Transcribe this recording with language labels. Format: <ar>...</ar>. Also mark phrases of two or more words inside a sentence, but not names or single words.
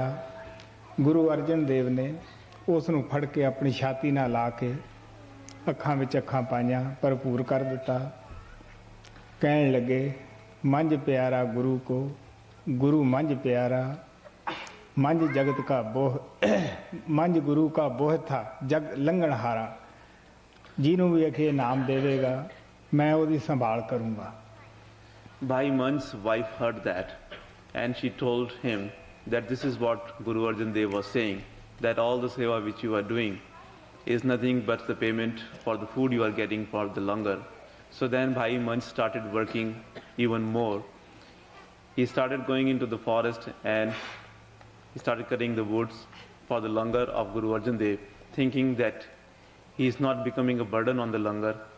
<pa>ਗੁਰੂ ਅਰਜਨ ਦੇਵ ਨੇ ਉਸ ਨੂੰ ਫੜ ਕੇ ਆਪਣੀ ਛਾਤੀ ਨਾਲ ਲਾ ਕੇ ਅੱਖਾਂ ਵਿੱਚ ਅੱਖਾਂ ਪਾਈਆਂ, ਭਰਪੂਰ ਕਰ ਦਿੱਤਾ। ਕਹਿਣ ਲੱਗੇ ਮੰਝ ਪਿਆਰਾ ਗੁਰੂ ਕੋ, ਗੁਰੂ ਮੰਝ ਪਿਆਰਾ, ਮੰਝ ਜਗਤ ਕਾ ਬੋਹ, ਮੰਝ ਗੁਰੂ ਕਾ ਬੋਹ ਥਾ ਜਗ ਲੰਘਨਹਾਰਾ। ਜਿਹਨੂੰ ਵੀ ਅਖੇ ਨਾਮ ਦੇਵੇਗਾ ਮੈਂ ਉਹਦੀ ਸੰਭਾਲ ਕਰੂੰਗਾ।</pa> <en>Bhai Manjh's wife heard that, and she told him that this is what Guru Arjan Dev was saying, that all the seva which you are doing is nothing but the payment for the food you are getting for the langar. So then Bhai Manjh started working even more. He started going into the forest and he started cutting the woods for the langar of Guru Arjan Dev, thinking that he is not becoming a burden on the langar.</en>